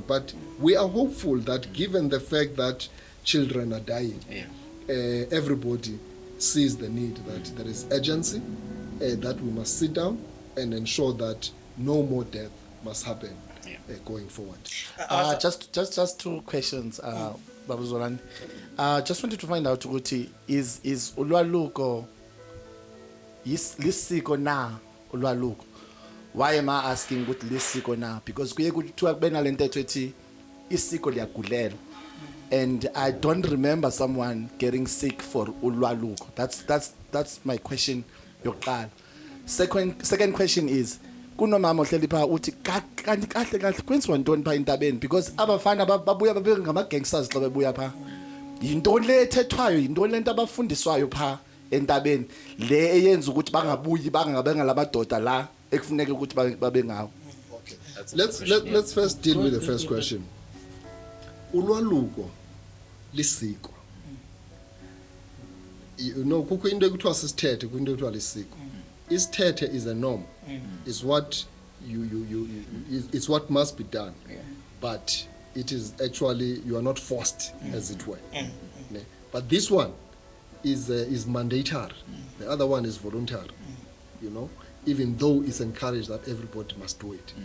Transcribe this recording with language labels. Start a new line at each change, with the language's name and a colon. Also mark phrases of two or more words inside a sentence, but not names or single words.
English: But we are hopeful that given the fact that children are dying, everybody sees the need that there is urgency, that we must sit down and ensure that no more death must happen going forward. Just two questions, Babu Zolani. Just wanted to find out, Uti, is ULWALUKO,
Xhosa: lisiko na ULWALUKO,
English: why am I asking
Xhosa: ukuthi lisiko
English: now?
Xhosa: Because kuye kuthiwa kube nalento ethi isiko liyagulela.
English: And I don't remember someone getting sick for ULWALUKO. That's my question yokuqala. Second question is
Xhosa: kunomama ohleli pha uthi kahle kwenziwa ntoni pha entabeni, because abafana babuya babe ngama gangsters xa bebuya pha. Yintoni le ethethwayo, yintoni lento abafundiswayo pha entabeni le eyenza ukuthi bangabuyi bangalamadoda la ekufuneka ukuthi babe ngawo.
English: Okay. Let's first deal with the first question.
Xhosa: ULWALUKO lisiko.
English: You know,
Xhosa: kukho into ekuthiwa sisithethe, kukho into ekuthiwa lisiko.
English: Isithethe is a norm. It's what it's what must be done. But it is actually, you are not forced, as it were. But this one is mandatory. The other one is voluntary. You know, even though it's encouraged that everybody must do it.